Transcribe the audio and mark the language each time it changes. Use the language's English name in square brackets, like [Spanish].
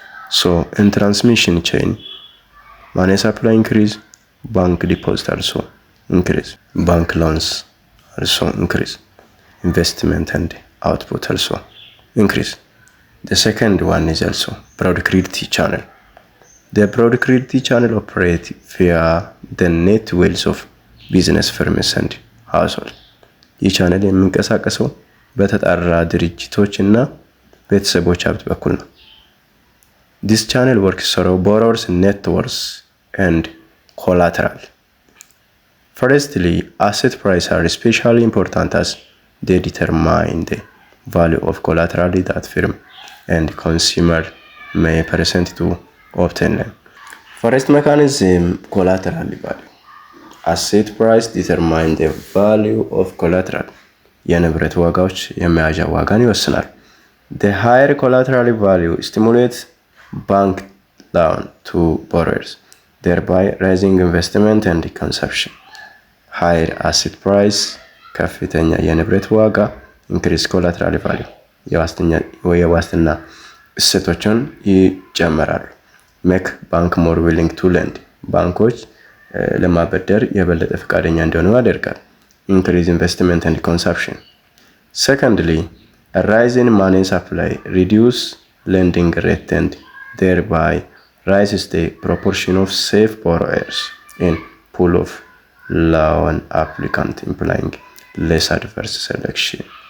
[English] So in transmission chain, money supply increase, bank deposit also increase, bank loans also increase, investment and output also increase. The second one is also broad credit channel. The broad credit channel operates via the net wealth of business firms and household. [Amharic] ይህ ቻነል የሚንቀሳቀሰው በተጣራ ድርጅቶች እና ቤተሰቦች ሀብት በኩል ነው። [English] This channel works through borrowers' net worth and collateral. Firstly, asset prices are especially important as they determine the value of collateral that firm and consumer may present to obtain them. First mechanism, collateral value. Asset price determine the value of collateral. [Amharic] የንብረት ዋጋዎች የመያዣ ዋጋን ይወስናል። [English] The higher collateral value stimulates bank loan to borrowers, thereby raising investment and consumption. Higher asset price [Amharic] ከፍተኛ የንብረት ዋጋ [English] increase collateral value [Amharic] የዋስትና እሴቶችን ይጨምራሉ። [English] make bank more willing to lend. [Amharic] ባንኮች ለማበደር የበለጠ ፈቃደኛ እንዲሆኑ ያደርጋል። [English] increase investment and consumption. Secondly, a rise in money supply reduce lending rate and thereby raises the proportion of safe borrowers in pool of loan applicant, implying less adverse selection.